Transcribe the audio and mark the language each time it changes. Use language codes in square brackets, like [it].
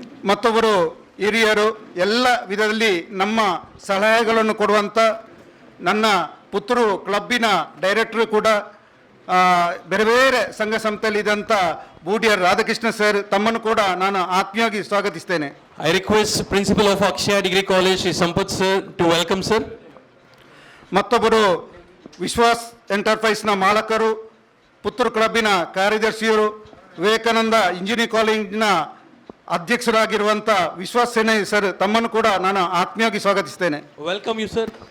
[kn] ಮತ್ತೊಬ್ಬರು ಹಿರಿಯರು ಎಲ್ಲ ವಿಧದಲ್ಲಿ ನಮ್ಮ ಸಲಹೆಗಳನ್ನು ಕೊಡುವಂಥ ನನ್ನ ಪುತ್ತೂರು ಕ್ಲಬ್ಬಿನ ಡೈರೆಕ್ಟರ್ ಕೂಡ ಬೇರೆ ಬೇರೆ ಸಂಘ ಸಂಸ್ಥೆಯಲ್ಲಿದ್ದಂಥ ಬೂಡಿಯರ್ ರಾಧಾಕೃಷ್ಣ ಸರ್ ತಮ್ಮನ್ನು ಕೂಡ ನಾನು ಆತ್ಮೀಯವಾಗಿ ಸ್ವಾಗತಿಸ್ತೇನೆ. [en] I request Principal of Akshaya Degree College, Sri Sampath sir, to welcome sir. [kn] ಮತ್ತೊಬ್ಬರು ವಿಶ್ವಾಸ್ ಎಂಟರ್ಪ್ರೈಸ್ನ ಮಾಲಕರು, ಪುತ್ತೂರು ಕ್ಲಬ್ಬಿನ ಕಾರ್ಯದರ್ಶಿಯರು, ವಿವೇಕಾನಂದ ಇಂಜಿನಿಯರಿಂಗ್ ಕಾಲೇಜಿನ ಅಧ್ಯಕ್ಷರಾಗಿರುವಂಥ ವಿಶ್ವಾಸ್ ಸೇನೆ ಸರ್ ತಮ್ಮನ್ನು ಕೂಡ ನಾನು ಆತ್ಮೀಯವಾಗಿ ಸ್ವಾಗತಿಸ್ತೇನೆ. [en] Welcome you sir.